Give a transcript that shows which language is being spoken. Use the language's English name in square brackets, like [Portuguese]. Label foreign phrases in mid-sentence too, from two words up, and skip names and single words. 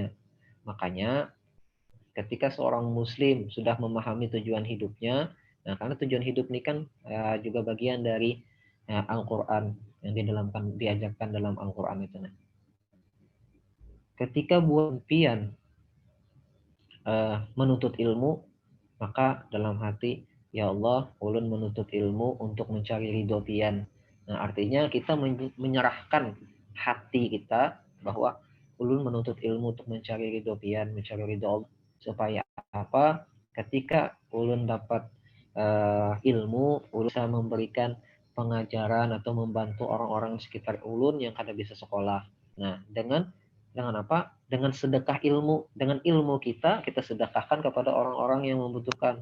[Indonesian] Makanya ketika seorang muslim sudah memahami tujuan hidupnya, nah karena tujuan hidup ini kan juga bagian dari Al-Quran yang diajarkan dalam Al-Quran itu. Nah, ketika buat impian menuntut ilmu, maka dalam hati, [Arabic] يا الله, [Indonesian] ulun menuntut ilmu untuk mencari ridho pian. Nah, artinya kita menyerahkan hati kita bahwa ulun menuntut ilmu untuk mencari ridho pian, mencari ridho Allah. Supaya apa? Ketika ulun dapat ilmu, ulun bisa memberikan pengajaran atau membantu orang-orang sekitar ulun yang kada bisa sekolah. Nah, dengan apa? Dengan sedekah ilmu, dengan ilmu kita sedekahkan kepada orang-orang yang membutuhkan.